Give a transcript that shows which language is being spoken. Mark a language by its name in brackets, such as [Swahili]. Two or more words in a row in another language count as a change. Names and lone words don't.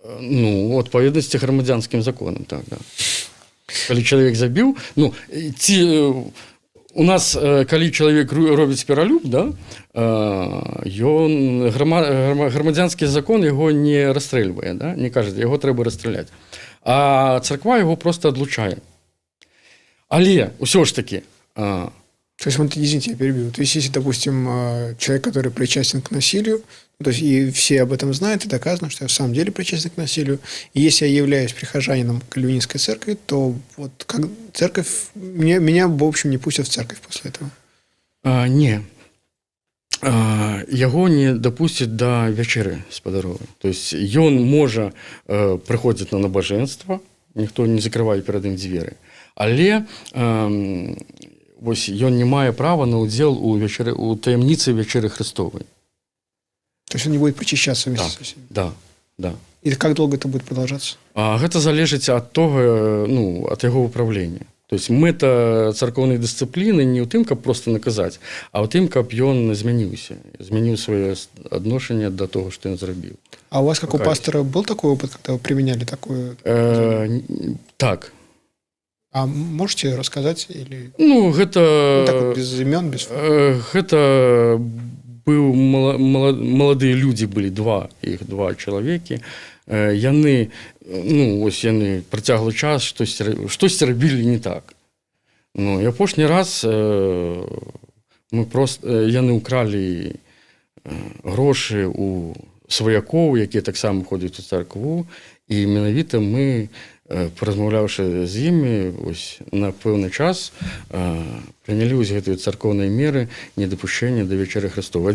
[Belarusian] Ну, у адпаведнасці грамадзянскім законам, так, да. Калі чалавек забіў, ну, у нас, калі чалавек робіць пералюб, да, ён, грамадзянскі закон яго не расстрэльвае, да, не кажа, яго трэба расстраляць. А царква яго просто адлучае. Але, ўсё ж таки... [Russian] То есть, вот, извините, я перебью. То есть, если, допустим, человек, который причастен к насилию, то есть, и все об этом знают, и доказано, что я в самом деле причастен к насилию, и если я являюсь прихожанином кальвинистской церкви, то вот как церковь, меня, в общем, не пустят в церковь после этого. [Belarusian] Не. Яго не дапусцяць да вячэры спадаровай. То есть, ён можа прыходзіць на набажэнства, ніхто не закрывае перад ім дзверы, але вось ён не мае права на ўдзел у таямніцы вячэры Христовой. [Russian] То есть он не будет причащаться вместе со всеми? Да, да. И как долго это будет продолжаться? [Belarusian] Гэта залежыць ад того, ну, ад яго ўправлення. То есть мэта царкоўнай дысцыпліны не ў тым, каб просто наказаць, а ў тым, каб ён змяніўся, змяніў сваё адношанне да того, што ён зрабіў. [Russian] А у вас, как у пастора, был такой опыт, когда вы применяли такое? [Belarusian] Так. [Russian] А можете рассказать? Или... [Belarusian] Ну, гэта... [Russian] Ну, так вот, без имен, без... [Belarusian] Гэта быў маладыя людзі былі, два чалавекі. Яны, ну, ось яны працяглы час штосьці рабілі не так. Ну, і апошні раз яны ўкралі грошы у сваякоў, якія таксама ходзяць у царкву, і менавіта мы, паразмаўляўшы з імі, ось, на пэўны час прынялі вось гэтыя царкоўныя меры недапушчэння да вячэры Христовай.